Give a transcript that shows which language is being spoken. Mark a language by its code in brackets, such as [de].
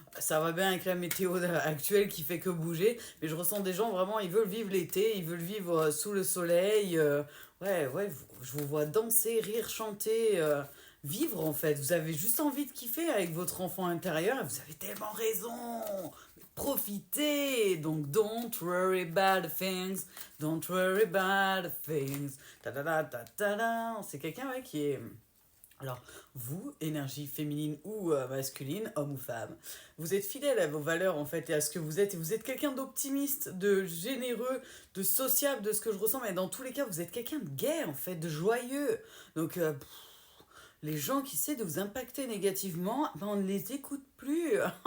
[fr] Ça va bien avec la météo actuelle qui fait que bouger, mais je ressens des gens vraiment, ils veulent vivre l'été, ils veulent vivre sous le soleil. Ouais, je vous vois danser, rire, chanter. Vivre en fait. Vous avez juste envie de kiffer avec votre enfant intérieur et vous avez tellement raison. Profitez. [en] Donc don't worry about the things. Don't worry about the things. Ta -da -da -ta -ta -da. [fr] C'est quelqu'un ouais, qui est. Alors, vous, énergie féminine ou masculine, homme ou femme, vous êtes fidèle à vos valeurs en fait et à ce que vous êtes. Et vous êtes quelqu'un d'optimiste, de généreux, de sociable, de ce que je ressens. Mais dans tous les cas, vous êtes quelqu'un de gai en fait, de joyeux. Donc, les gens qui essaient de vous impacter négativement, ben on ne les écoute plus.